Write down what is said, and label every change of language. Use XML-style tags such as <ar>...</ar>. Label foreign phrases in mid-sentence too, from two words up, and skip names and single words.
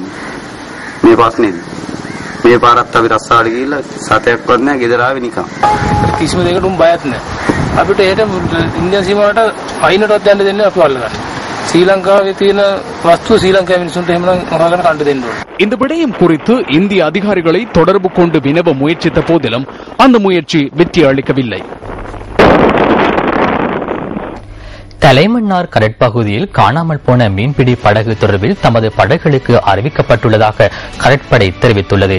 <si>මේ ප්‍රශ්නේදී. මේ පාරත් අපි රස්සාවට ගිහිල්ලා සතයක්වත් නැහැ ගෙදර ආවේ නිකන්. කිසිම දෙයකට උන් බයත් නැහැ. අපිට ඒට ඉන්දියන් සීමාවට අයිනටවත් යන්න දෙන්නේ අපි අල්ලගන්න. ශ්‍රී ලංකාවේ තියෙන වස්තු ශ්‍රී ලංකාවේ මිනිසුන්ට එහෙමනම් මොනවාගෙන කන්න දෙන්න ඕන.</si> <ta>இந்த விடயம் குறித்து இந்திய அதிகாரிகளை தொடர்பு கொண்டு வினவ முயற்சித்த போதிலும் அந்த முயற்சி வெற்றி அளிக்கவில்லை. தலைமன்னார் கடற்பகுதியில் காணாமல் போன மீன்பிடி படகு தொடர்பில் தமது படகுகளுக்கு அறிவிக்கப்பட்டுள்ளதாக கடற்படை தெரிவித்துள்ளது.</ta>